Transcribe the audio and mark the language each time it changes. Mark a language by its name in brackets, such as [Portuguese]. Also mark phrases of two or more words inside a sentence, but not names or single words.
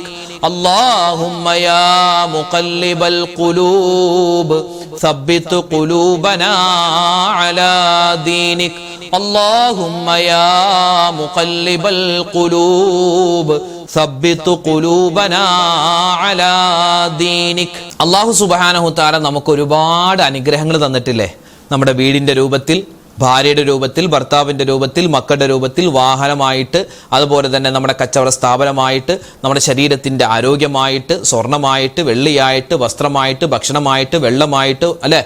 [Arabic] اللهم يا مقلب القلوب ثبت قلوبنا على دينك. اللهم يا مقلب القلوب ثبت قلوبنا على دينك. الله سبحانه تعالى [Malayalam] നമുക്ക് ഒരുപാട് അനുഗ്രഹങ്ങൾ തന്നിട്ടില്ലേ? നമ്മുടെ വീടിന്റെ രൂപത്തിൽ, ഭാര്യയുടെ രൂപത്തിൽ, ഭർത്താവിൻ്റെ രൂപത്തിൽ, മക്കളുടെ രൂപത്തിൽ, വാഹനമായിട്ട്, അതുപോലെ തന്നെ നമ്മുടെ കച്ചവട സ്ഥാപനമായിട്ട്, നമ്മുടെ ശരീരത്തിൻ്റെ ആരോഗ്യമായിട്ട്, സ്വർണമായിട്ട്, വെള്ളിയായിട്ട്, വസ്ത്രമായിട്ട്, ഭക്ഷണമായിട്ട്, വെള്ളമായിട്ട്, അല്ലെ?